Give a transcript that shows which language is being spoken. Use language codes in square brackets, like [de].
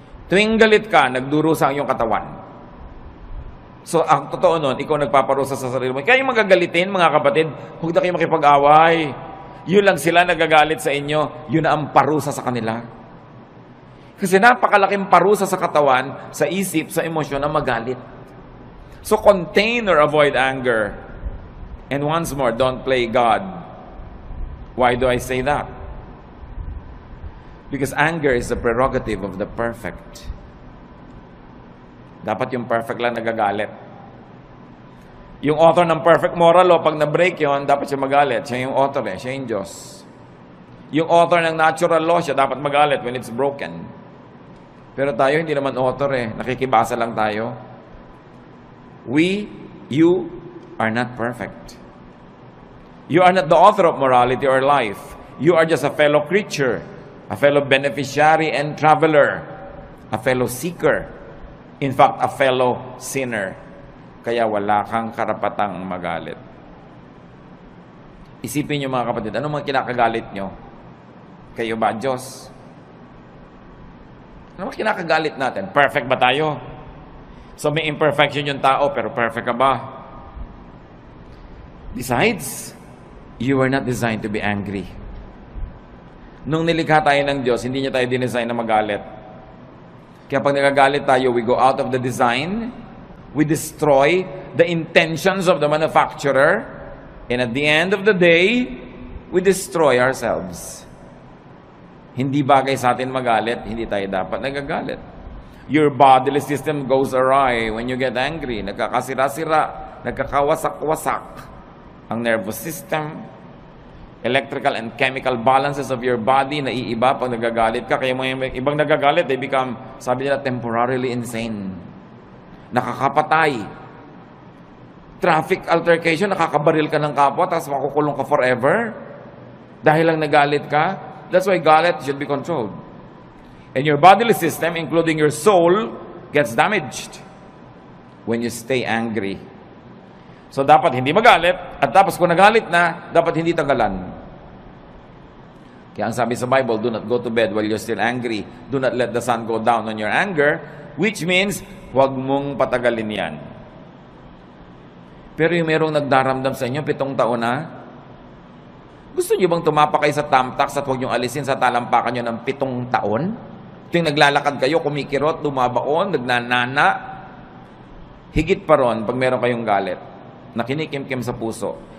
[tl] Tuwing galit ka, nagdurusa ang iyong katawan. So, ang totoo nun, ikaw nagpaparusa sa sarili mo. Kaya yung magagalitin, mga kapatid, huwag na kayo makipag-away. Yun lang sila nagagalit sa inyo, yun na ang parusa sa kanila. Kasi napakalaking parusa sa katawan, sa isip, sa emosyon na magalit. [en] So, contain or avoid anger. And once more, don't play God. Why do I say that? Because anger is the prerogative of the perfect. [tl] Dapat yung perfect lang nagagalit. Yung author ng perfect moral law, pag na-break yun, dapat siya magalit. Siya yung author siya yung Diyos. Yung author ng natural law, siya dapat magalit [en] when it's broken. [tl] Pero tayo, hindi naman author nakikibasa lang tayo. [en] You are not perfect. You are not the author of morality or life. You are just a fellow creature, a fellow beneficiary and traveler, a fellow seeker, in fact, a fellow sinner. [tl] Kaya wala kang karapatang magalit. Isipin niyo mga kapatid, ano mga kinakagalit niyo? Kayo ba, Diyos? Ano mga kinakagalit natin? Perfect ba tayo? So may imperfection yung tao, pero perfect ka ba? [en] Besides, you were not designed to be angry. [tl] Nung nilikha tayo ng Diyos, hindi niya tayo dinesign na magalit. Kaya pag nagagalit tayo, [en] we go out of the design, we destroy the intentions of the manufacturer, and at the end of the day, we destroy ourselves. [tl] Hindi bagay sa atin magalit, hindi tayo dapat nagagalit. [en] Your bodily system goes awry when you get angry. [tl] Nagkakasira-sira, nagkakawasak-wasak ang nervous system, [en] electrical and chemical balances of your body [tl] naiiba pag nagagalit ka. Kaya mga ibang nagagalit, [en] they become, [tl] sabi nila, temporarily insane. Nakakapatay. Traffic altercation, nakakabaril ka ng kapwa, tapos makukulong ka forever. Dahil lang nagalit ka. [en] That's why galit should be controlled. And your bodily system, including your soul, gets damaged when you stay angry. [tl] So dapat hindi magalit, at tapos kung nagalit na, dapat hindi tagalan. Kaya ang sabi sa Bible, [en] do not go to bed while you're still angry. Do not let the sun go down on your anger, which means, [tl] huwag mong patagalin yan. Pero yung merong nagdaramdam sa inyo, 7 taon na, gusto niyo bang tumapa kayo sa tamtax at huwag niyong alisin sa talampakan niyo ng 7 taon? Ito yung naglalakad kayo, kumikirot, lumabaon, nagnanana. Higit pa ron pag meron kayong galit na kinikimkim sa puso.